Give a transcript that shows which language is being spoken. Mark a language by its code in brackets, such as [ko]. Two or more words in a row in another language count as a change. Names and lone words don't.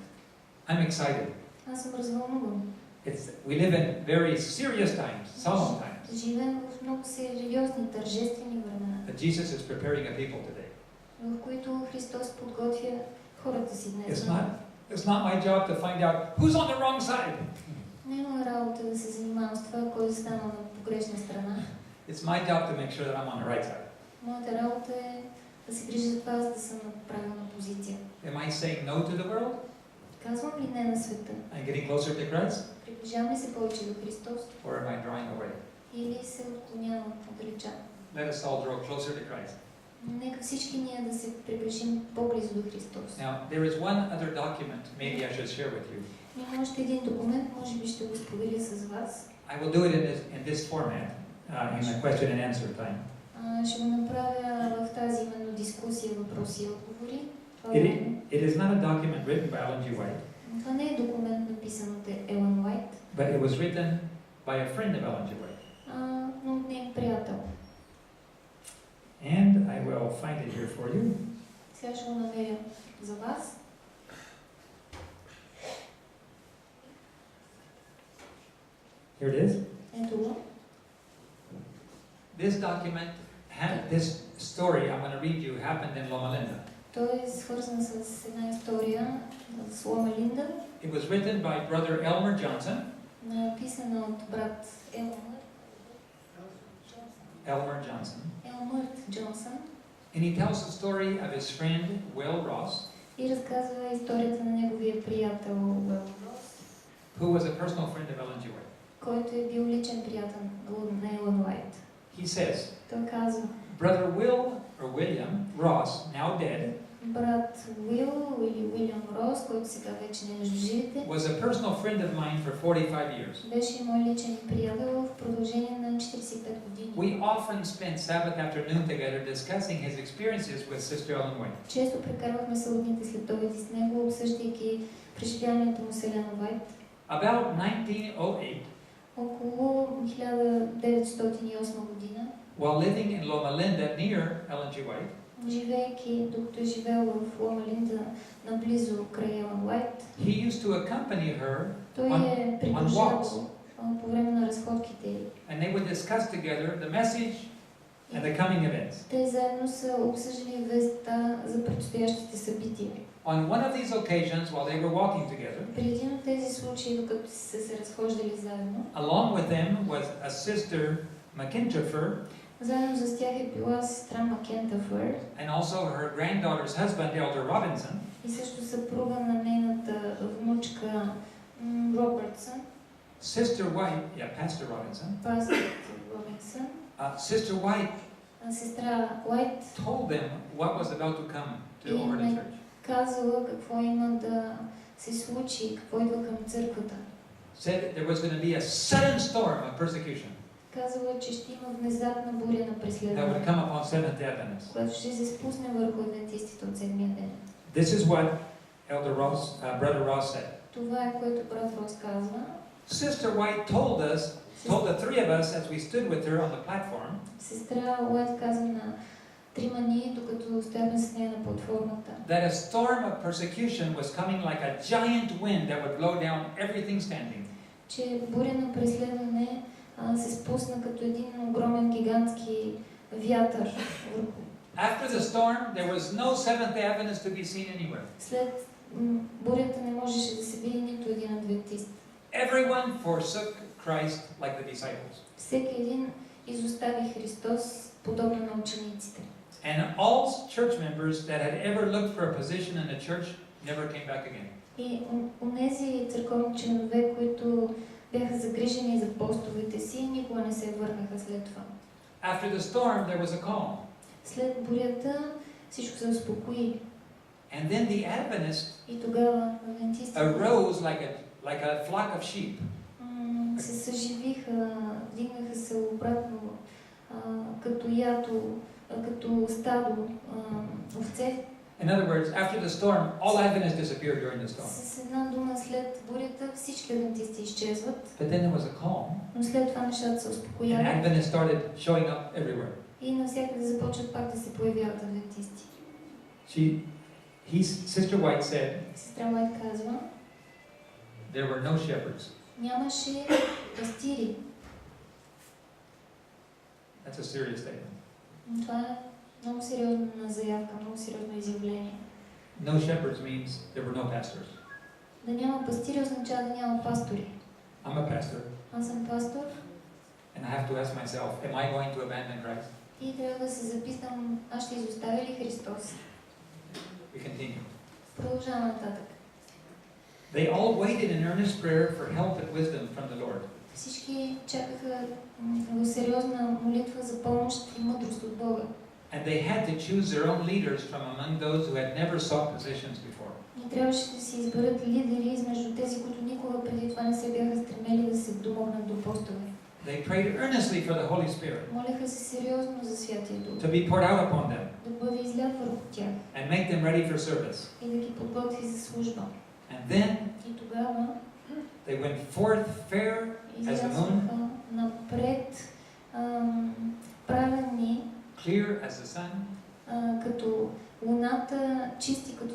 [en] I'm excited. [bg] Аз съм развълнуван. [en] We live in very serious times, solemn times. [bg] Живеем в много сериозни, тържествени времена, [en] That Jesus is preparing a people today. [bg] в които Христос подготвя хората си днес. [en] It's not my job to find out who's on the wrong side. [bg] Не е моя работа да се занимавам с това, кой е станал на погрешна страна. [en] It's my job to make sure that I'm on the right side. [bg] Моята работа е да се грижа за това, за да съм на правилна позиция. [en] Am I saying no to the world? [bg] Казвам ли не на света? [en] I'm getting closer to Christ? [bg] Приближавам ли се повече до Христос? [en] Or am I drawing away? [bg] Или се отклонявам, отдалечавам? [en] Let us all draw closer to Christ. [bg] Нека всички ние да се приближим по-близо до Христос. [en] Now, there is one other document maybe I should share with you. [bg] Има още един документ, може би ще го споделя с вас. [en] I will do it in this format, in the question and answer time. [bg] Ще го направя в тази именно дискусия, въпроси и отговори. [en] It is not a document written by Ellen G. White, [bg] Това не е документ написан от Елън Уайт, [en] but it was written by a friend of Ellen G. White. [bg] но от неин приятел. [en] And I will find it here for you. [bg] Сега ще го намеря за вас. [en] Here it is. [bg] Ето го. [en] This document, this story I'm going to read you happened in Loma Linda. [bg] Той е свързан с една история с Лома Линда, [en] It was written by brother Elmer Johnson. [bg] написана от брат Elmer Johnson. Елмърт Джонсън, [en] And he tells the story of his friend Will Ross, [bg] и разказва историята на неговия приятел Уил Рос, [en] who was a personal friend of Ellen G. White. [bg] който е бил личен приятел на Елън Уайт. [en] He says, [bg] Той казва, [en] brother William Ross, now dead, [bg] брат Уил или Уилям Рос, който сега вече не е между живите, [en] was a personal friend of mine for 45 years. [bg] беше мой личен приятел в продължение на 45 години. [en] We often spent Sabbath afternoon together discussing his experiences with Sister Ellen White. [bg] Често прекарвахме съботните следобеди с него, обсъждайки преживяването му с Елън Уайт. [en] About 1908, [bg] Около 1908 година, [en] while living in Loma Linda near Ellen G. White, [bg] живеейки, докато е живел в Лома Линда наблизо край Елън Уайт, [en] he used to accompany her, [bg] той е придружавал по време на разходките. [en] and they would discuss together the message and the coming events. [bg] Те заедно са обсъждали вестта за предстоящите събития. [en] On one of these occasions, while they were walking together, [bg] При един от тези случаи, докато са се разхождали заедно, [en] along with them was a sister McIntyre, [bg] заедно с тях е била сестра Макентафър [en] and also her granddaughter's husband, Elder Robinson. [bg] и също съпруга на нейната внучка Робъртсън, [en] Sister White, Pastor Robinson. [bg] пастор Робинсън. [en] Sister White [bg] Сестра Уайт [en] told them what was about to come to over the church. [bg] казала какво има да се случи, какво идва към църквата. [en] Said there was going to be a sudden storm of persecution [bg] Казала, че ще има внезапна буря на [en] that would [bg] преследване, [en] come upon Seventh-day Adventists. [bg] която ще се спусне върху адвентистите от седмия ден. [en] This is what Brother Ross said. [bg] Това е което брат Рос казва. [en] Sister White told the three of us as we stood with her on the platform, [bg] Сестра Уайт каза на трима ни, докато стояхме с нея на платформата, [en] that a storm of persecution was coming like a giant wind that would blow down everything standing. [bg] че буря на преследване се спусна като един огромен гигантски вятър върху. [en] After the storm, there was no Seventh-day Adventist to be seen anywhere. [bg] След бурята не можеше да се види нито един адвентист. [en] Everyone forsook Christ like the disciples. [bg] Всеки един изостави Христос, подобно на учениците. [en] And all church members that had ever looked for a position in the church never came back again. [bg] И онези църковни членове, които бяха загрижени за постовете си, никога не се върнаха след това. [en] After the storm, there was a calm. [bg] След бурята всичко се успокои. [en] And then the Adventists [bg] И тогава адвентистите [en] arose like a flock of sheep. [bg] се съживиха, вдигнаха се обратно като ято, като стадо овце. [en] In other words, after the storm, all Adventists disappear during the storm. [bg] С една дума, след бурята всички адвентисти изчезват, [en] But then there was a calm, [bg] но след това нещата се [en] and [bg] успокояват [en] Adventists started showing up everywhere. [bg] и навсякъде започват пак да се появяват адвентисти. [en] Sister White said, [bg] Сестра Уайт казва, [en] there were no shepherds. [bg] нямаше пастири. [en] That's a serious statement. [bg] Но това е много сериозна заявка, много сериозно изявление. [en] No shepherds means there were no pastors. [bg] Да няма пастири означава да няма пастори. [en] I'm a pastor, [bg] Аз съм пастор [en] and I have to ask myself, am I going to abandon Christ? [bg] и трябва да се запитам, аз ще изоставя ли Христос? [en] We continue. [bg] Продължавам нататък. [en] They all waited in earnest prayer for help and wisdom from the Lord. [bg] Всички чакаха в сериозна молитва за помощ и мъдрост от Бога. [en] And they had to choose their own leaders from among those who had never sought positions before. [bg] И трябваше да си изберат лидери измежду тези, които никога преди това не се бяха стремели да се домогнат до постове. [en] They prayed earnestly for the Holy Spirit [bg] Молеха се сериозно за Святия Дух, [en] to be poured out upon them [bg] да бъде излят върху тях [en] and make them ready for service. [bg] и да ги подготви за служба. [en] And then [bg] И тогава [en] they went forth fair as the moon, [bg] излязоха напред праведни, [en] clear as the sun, [bg] като луната, чисти като